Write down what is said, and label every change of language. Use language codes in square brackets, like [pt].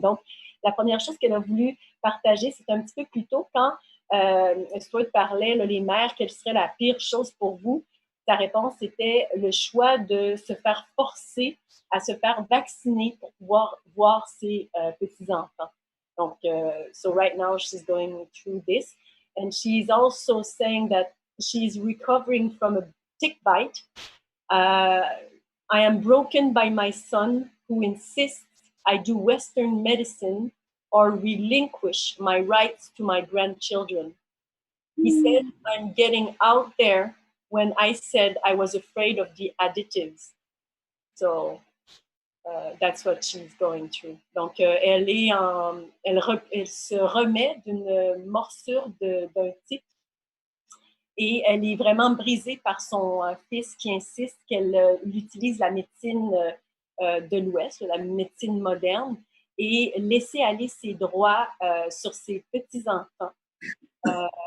[fr] Donc, la première chose qu'elle a voulu partager, c'est un petit peu plus tôt quand Stuart parlait, là, les mères, quelle serait la pire chose pour vous? Sa réponse, c'était le choix de se faire forcer à se faire vacciner pour pouvoir voir ses petits-enfants. Donc, [en] so right now she's going through this. And she's also saying that she's recovering from a tick bite. I am broken by my son who insists I do Western medicine or relinquish my rights to my grandchildren. He said, I'm getting out there when I said I was afraid of the additives. So that's what she's going through. [fr] Donc, elle se remet d'une morsure d'un tic et elle est vraiment brisée par son fils qui insiste qu'elle utilise la médecine de l'Ouest, la médecine moderne, et laisser aller ses droits sur ses petits-enfants.